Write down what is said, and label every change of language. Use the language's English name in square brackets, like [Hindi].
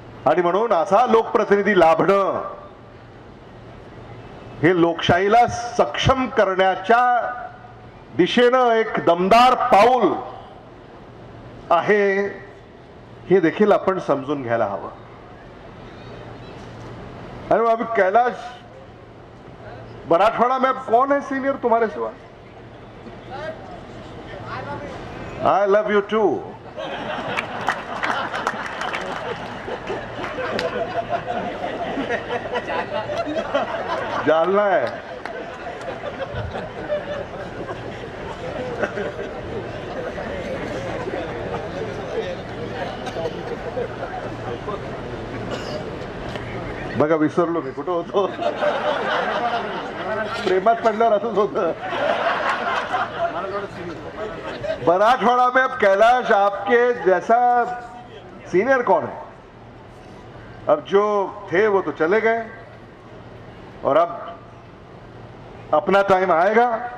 [Marathi] आणि म्हणून असा लोकप्रतिनिधी लाभणं हे लोकशाहीला सक्षम करण्याच्या दिशेनं एक दमदार पाऊल आहे, हे देखील आपण समजून घ्यायला हवं. [Hindi] अरे अभी कैलाश मराठवाड़ा में अब कौन है सीनियर तुम्हारे सिवा? [English] I love you too. [Hindi] Jalna है. [Marathi] बघा विसरलो मी कुठं होतो. प्रेमात पडल्यावर असंच होतं. [Hindi] मराठवाड़ा में अब कैलाश आपके जैसा सीनियर कौन है? अब जो थे वो तो चले गए और अब अपना टाइम आएगा.